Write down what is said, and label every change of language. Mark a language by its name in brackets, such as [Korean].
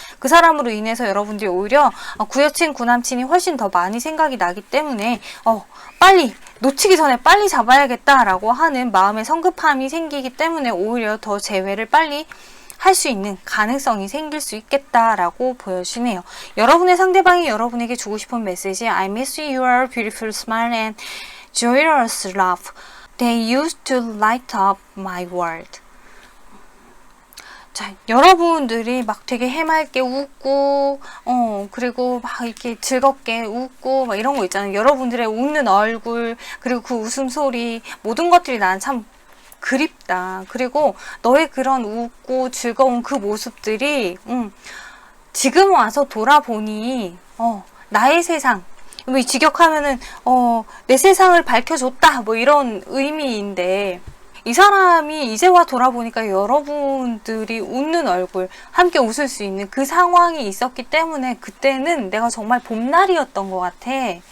[Korean] 그 사람으로 인해서 여러분들이 오히려 구여친 구남친이 훨씬 더 많이 생각이 나기 때문에 빨리 놓치기 전에 빨리 잡아야겠다라고 하는 마음의 성급함이 생기기 때문에 오히려 더 재회를 빨리 할 수 있는 가능성이 생길 수 있겠다라고 보여지네요. 여러분의 상대방이 여러분에게 주고 싶은 메시지 [English] I miss your beautiful smile and joyous laugh. They used to light up my world. [Korean] 자, 여러분들이 막 되게 해맑게 웃고, 그리고 막 이렇게 즐겁게 웃고, 막 이런 거 있잖아요. 여러분들의 웃는 얼굴, 그리고 그 웃음소리, 모든 것들이 난 참 그립다. 그리고 너의 그런 웃고 즐거운 그 모습들이, 지금 와서 돌아보니, 나의 세상, 뭐 직역하면은 내 세상을 밝혀줬다 뭐 이런 의미인데 이 사람이 이제 와 돌아보니까 여러분들이 웃는 얼굴 함께 웃을 수 있는 그 상황이 있었기 때문에 그때는 내가 정말 봄날이었던 것 같아.